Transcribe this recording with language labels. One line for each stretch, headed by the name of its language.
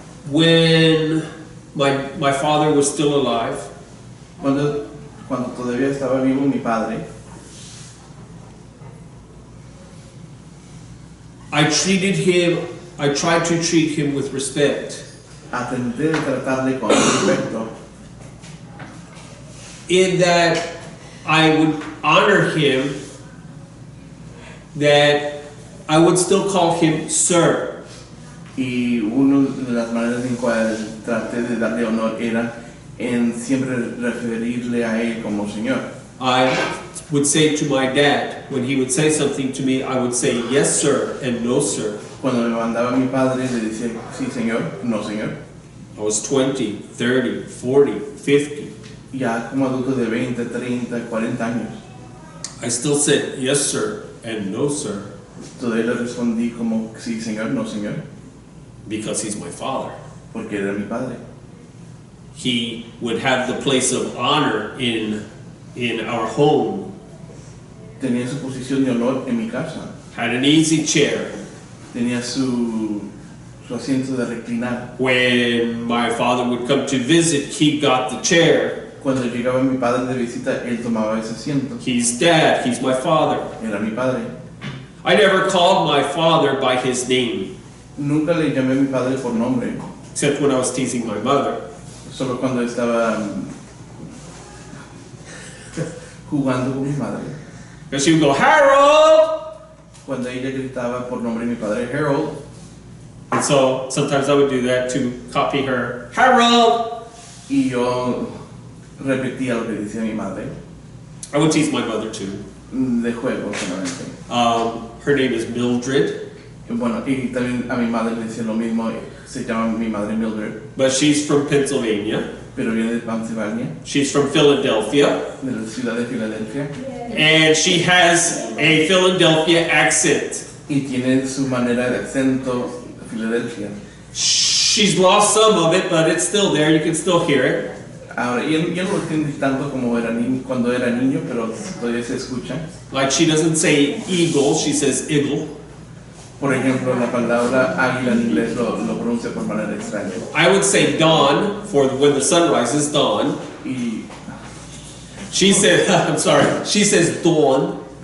English: When my father was still alive,
Spanish: Cuando todavía estaba vivo mi padre,
English: I tried to treat him with respect.
Spanish: atenté de tratarle con respeto,
English: In that I would honor him, that I would still call him sir.
Spanish: y una de las maneras en cuales traté de darle honor era en siempre referirle a él como señor.
English: I would say to my dad, when he would say something to me, I would say yes sir and no sir.
Spanish: Cuando me mandaba mi padre le decía sí señor, no señor.
English: I was 20, 30, 40, 50.
Spanish: Ya como adulto de 20, 30, 40 años,
English: I still said yes sir and no sir
Spanish: todavía le respondí como sí señor, no señor,
English: because he's my father.
Spanish: porque era mi padre.
English: He would have the place of honor in our home,
Spanish: Tenía su posición de honor en mi casa,
English: had an easy chair.
Spanish: tenía su asiento de reclinar.
English: When my father would come to visit, he got the chair.
Spanish: Cuando llegaba mi padre de visita, él tomaba ese asiento.
English: He's dad, he's my father.
Spanish: Era mi padre.
English: I never called my father by his name.
Spanish: Nunca le llamé a mi padre por nombre,
English: except when I was teasing my mother.
Spanish: solo cuando estaba jugando con mi madre.
English: Because she would go, Harold!
Spanish: Cuando ella gritaba por nombre de mi padre, Harold,
English: And so sometimes I would do that to copy her, Harold!
Spanish: y yo repetía lo que decía mi madre,
English: I would tease my mother too.
Spanish: de juego solamente.
English: Her name is Mildred,
Spanish: Y bueno, y también a mi madre le decía lo mismo, se llama mi madre Mildred,
English: but she's from Pennsylvania.
Spanish: pero viene de Pennsylvania,
English: She's from Philadelphia,
Spanish: de la ciudad de Filadelfia,
English: and she has a Philadelphia accent.
Spanish: y tiene su manera de acento Filadelfia.
English: She's lost some of it, but it's still there. You can still hear it.
Spanish: Ahora, yo no lo entiendo tanto como era cuando era niño, pero todavía se escucha.
English: Like she doesn't say eagle, she says eagle.
Spanish: Por ejemplo, la palabra águila en inglés lo pronuncia por manera extraña.
English: I would say dawn for when the sun rises, dawn.
Spanish: Y
English: She said, I'm sorry, she says dawn.